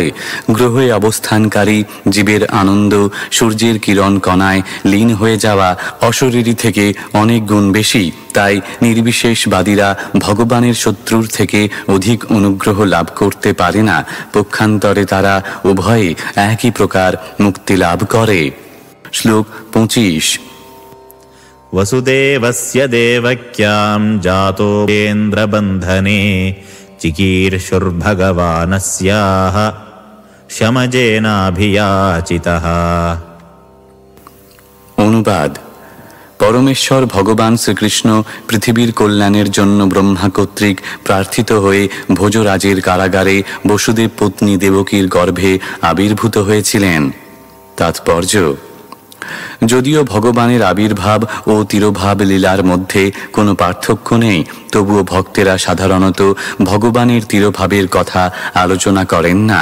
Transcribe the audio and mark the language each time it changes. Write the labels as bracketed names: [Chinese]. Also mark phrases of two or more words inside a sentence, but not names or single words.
[Bangla] গ্রহে অবস্থানকারী জীবের আনন্দ সূর্যের কিরণ কণায় লীন হয়ে যাওয়া অশরীরী থেকে অনেক গুণ বেশি, তাই নির্বিশেষবাদীরা ভগবানের শত্রুর থেকে অধিক অনুগ্রহ লাভ করতে পারে না। পক্ষান্তরে তারা উভয়ে একই প্রকার মুক্তি লাভ করে। শ্লোক 25। [Sanskrit] वसुदेवस्य देवक्यां जातोऽन्द्रबन्धने चिकीर्षुर्भगवानस्याः शमजेनाभियाचितः। [Bangla] অনুবাদ: পরমেশ্বর ভগবান শ্রীকৃষ্ণ পৃথিবীর কল্যাণের জন্য ব্রহ্মা কর্তৃক প্রার্থিত হয়ে ভোজরাজের কারাগারে বসুদেব পত্নী দেবকীর গর্ভে আবির্ভূত হয়েছিলেন। তাৎপর্য: যদিও ভগবানের আবির্ভাব ও তিরোভাব লীলার মধ্যে কোনো পার্থক্য নেই, তবুও ভক্তেরা সাধারণত ভগবানের তিরোভাবের কথা আলোচনা করেন না।